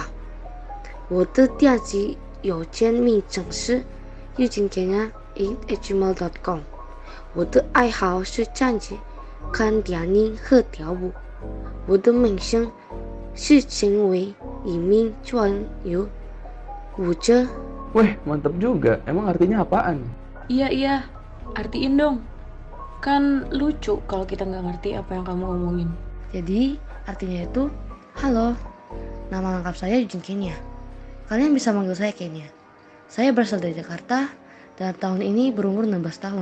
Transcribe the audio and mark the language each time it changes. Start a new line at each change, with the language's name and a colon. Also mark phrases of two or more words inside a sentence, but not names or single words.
Chinese: 我的电子邮件名称是yujinkenya@gmail.com。我的爱好是站着看电影和跳舞。我的梦想是成为一名专业舞者。
Indonesian: Weh, mantep juga. Emang artinya apaan? Iya, artiin dong. Kan lucu kalau kita nggak ngerti apa yang kamu ngomongin. Jadi artinya itu, halo, nama lengkap saya Yujin Kenya. Kalian bisa manggil saya Kenya. Saya berasal dari Jakarta dan tahun ini berumur 16 tahun.